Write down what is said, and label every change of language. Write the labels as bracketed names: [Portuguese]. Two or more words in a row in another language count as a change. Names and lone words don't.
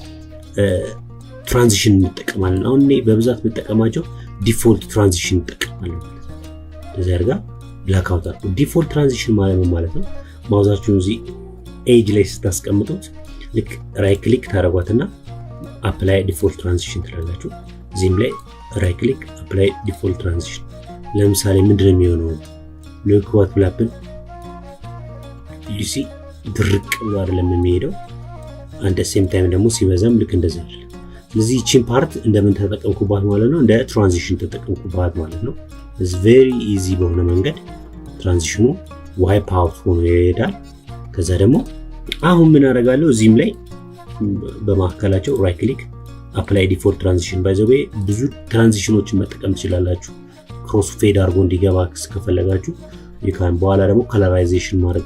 [Amharic] ትራንዚሽን እንጠቀማለን አሁን እኔ በብዛት መጠቀማቸው [English] default transition [Amharic] እንጠቀማለን ማለት ነው እንደዚህ አድርጋ [English] black out [Amharic] አድርጉ [English] default transition [Amharic] ማለት ነው ማውዛችሁን እዚህ ኤጅ ላይ ስታስቀምጡት ልክ [English] right click [Amharic] ታረጓትና [English] apply default transition [Amharic] ትላላችሁ እዚህም ላይ [English] right click apply default transition [Amharic] ለምሳሌ ምንድነው የሚሆነው [English] look what will happen you see [Amharic] ድርቅ ብሎ አይደለም የሚሄደው አንድ [English] same time [Amharic] ደግሞ ሲበዛም ልክ እንደዛ አይደለም ስለዚህ [English] chin part [Amharic] እንደምን ተጠቀምኩባት ማለት ነው እንደ ትራንዚሽን ተጠቀምኩባት ማለት ነው [English] is very easy [Amharic] በሆነ መንገድ ትራንዚሽኑ [English] wipe out [Amharic] ሆኖ ይሄዳል ከዛ ደግሞ አሁን ምን አደርጋለሁ እዚህም ላይ በማከላቸው [English] right click apply default transition by the way [Amharic] ብዙ ትራንዚሽኖችን መጠቀም ትችላላችሁ [English] cross fade [Amharic] አድርጎ እንዲገባ ከፈለጋችሁ ይካን በኋላ ደግሞ ከለራይዜሽን ማድረግ